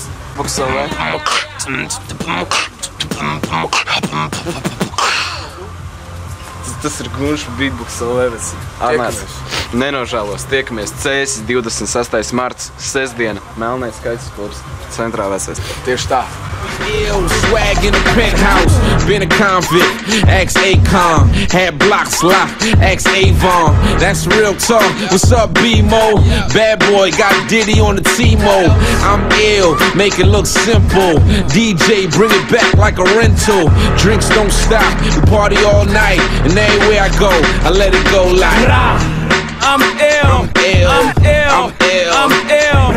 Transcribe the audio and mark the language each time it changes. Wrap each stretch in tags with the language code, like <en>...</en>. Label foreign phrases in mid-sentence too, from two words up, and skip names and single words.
<lv>Beatbox LV. Tas ir Gunš Beatbox LV. Nenožēlos, tiekamies CS 26. marts, sestdiena, Melnais kaķis klubs, centrā vecais. Tieši tā.</lv> <en>Swag in the penthouse, been a convict, ex-Akon, had blocks locked, ex-Avon, that's real talk, what's up B-Mo, bad boy, got Diddy on the T-Mo, I'm ill, make it look simple, DJ bring it back like a rental, drinks don't stop, we party all night, and everywhere I go, I let it go like, I'm ill, I'm ill, I'm ill, I'm ill.</en>